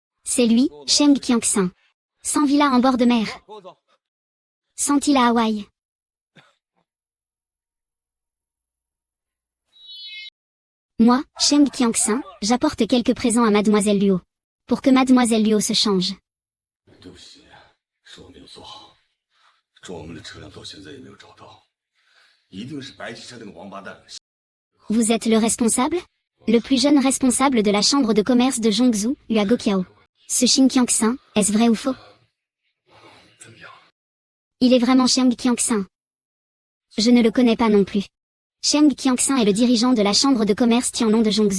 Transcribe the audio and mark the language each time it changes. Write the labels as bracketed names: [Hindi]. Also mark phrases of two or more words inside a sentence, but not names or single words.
[French] C'est lui, Cheng Qianxin. Sans villa en bord de mer. Sans île à Hawaï. Moi, Cheng Qianxin, j'apporte quelques présents à Mademoiselle Luo. Pour que Mademoiselle Luo se change. [Chinese] 对不起，是我没有做好。装我们的车辆到现在也没有找到，一定是白旗山那个王八蛋。 [French] Vous êtes le responsable? Le plus jeune responsable de la chambre de commerce de Zhongzhou, Hua Goqiao. Ce Cheng Qianxin, est-ce vrai ou faux? [Chinese] 怎么样？ [French] Il est vraiment Cheng Qianxin. Je ne le connais pas non plus. Cheng Qianxin est le dirigeant de la chambre de commerce Tianlong de Zhongzhou.